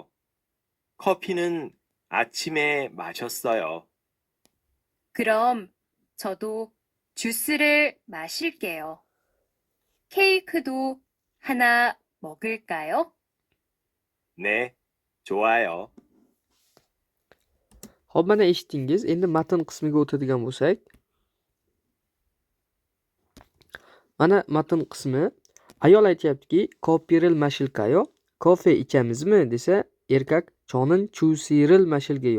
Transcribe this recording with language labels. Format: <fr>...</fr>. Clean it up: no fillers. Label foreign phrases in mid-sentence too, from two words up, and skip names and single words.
<ko>커피는 아침에 마셨어요. 그럼 저도 주스를 마실게요. 케이크도 하나 먹을까요? 네, 좋아요.</ko> <uz>Hop, mana eshitdingiz. Endi matn qismiga o'tadigan bo'lsak. Mana matn qismi. Ayol aytayaptiki,</uz> <ko>커피를 마실까요.</ko> <uz>Kofe ichamizmi desa, erkak</uz> <ko>저는 주스를 마실게요.</ko>